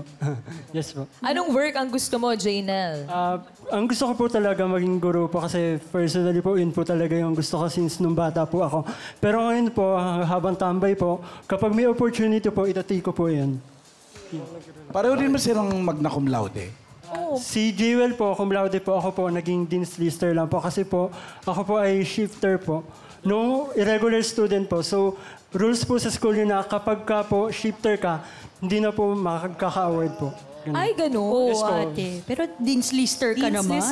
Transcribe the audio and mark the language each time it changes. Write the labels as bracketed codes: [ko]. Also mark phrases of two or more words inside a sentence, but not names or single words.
[tl] Yes po. Anong work ang gusto mo, Jaynel? Ang gusto ko po talaga maging guro po kasi personally po yun po talaga yung gusto ko since nung bata po ako. Pero ngayon po, habang tambay po, kapag may opportunity po, itatake ko po yan. Pareho din ba silang magna cum laude? Si Jewel po, cum laude po, ako po naging Dean's Lister lang po kasi po, ako po ay shifter po. [en] No irregular student [tl] po. So, rules po sa school yun na kapag ka po shifter ka, hindi na po makakaka-award po. Ganun. Ay, ganun. Oo, Yes po. ate. Pero Dean's Lister ka Dean's list